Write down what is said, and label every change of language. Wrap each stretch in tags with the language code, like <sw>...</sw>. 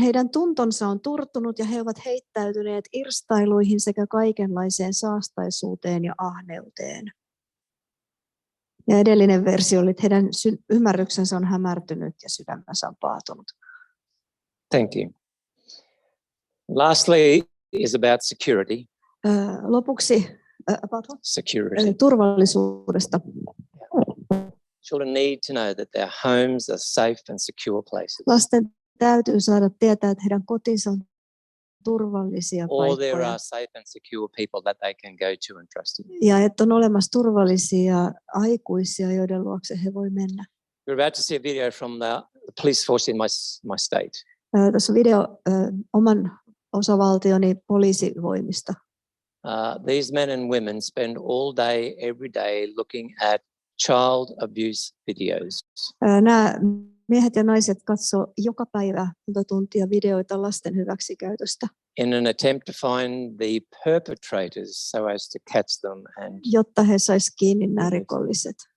<fi>Heidän tuntonsa on turtunut ja he ovat heittäytyneet irstailuihin sekä kaikenlaiseen saastaisuuteen ja ahneuteen. Ja edellinen versio oli, että heidän ymmärryksensä on hämärtynyt ja sydämensä on paatunut.</fi> <en>Thank you. Lastly is about security.</en> <fi>Lopuksi</fi> <en>Security.</en> <fi>turvallisuudesta.</fi> <en>Children need to know that their homes are safe and secure places.</en> <fi>Lasten täytyy saada tietää, että heidän kotinsa on turvallisia</fi> <en>Or there</en> <fi>paikkoja.</fi> <en>are safe and secure people that they can go to and trust in.</en> <fi>Ja että on olemassa turvallisia aikuisia, joiden luokse he voi mennä.</fi> <en>We're about to see a video from the police force in my state.</en> <fi>Tässä on video oman osavaltioni poliisivoimista.</fi> <en>These men and women spend all day, every day looking at child abuse videos.</en> <fi>Nämä miehet ja naiset katsoo joka päivä monta tuntia videoita lasten hyväksikäytöstä.</fi> <en>In an attempt to find the perpetrators so as to catch them and</en> <fi>jotta he sais kiinni nämä rikolliset.</fi>